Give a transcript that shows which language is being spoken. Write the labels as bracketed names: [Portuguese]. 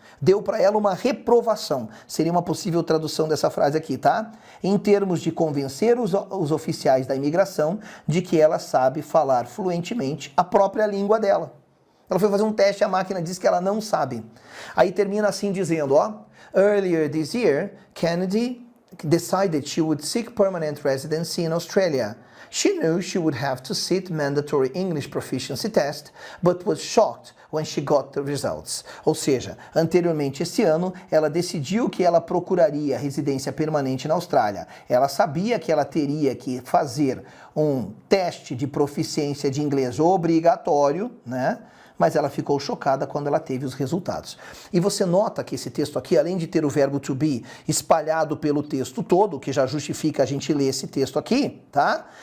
[Portuguese] Deu para ela uma reprovação. Seria uma possível tradução dessa frase aqui, tá? Em termos de convencer os oficiais da imigração de que ela sabe falar fluentemente a própria língua dela. Ela foi fazer um teste e a máquina diz que ela não sabe. Aí termina assim dizendo, ó, [English] earlier this year, Kennedy decided she would seek permanent residency in Australia. She knew she would have to sit mandatory English proficiency test, but was shocked when she got the results. [Portuguese] Ou seja, anteriormente esse ano, ela decidiu que ela procuraria residência permanente na Austrália. Ela sabia que ela teria que fazer um teste de proficiência de inglês obrigatório, né? Mas ela ficou chocada quando ela teve os resultados. E você nota que esse texto aqui, além de ter o verbo to be espalhado pelo texto todo, que já justifica a gente ler esse texto aqui, tá?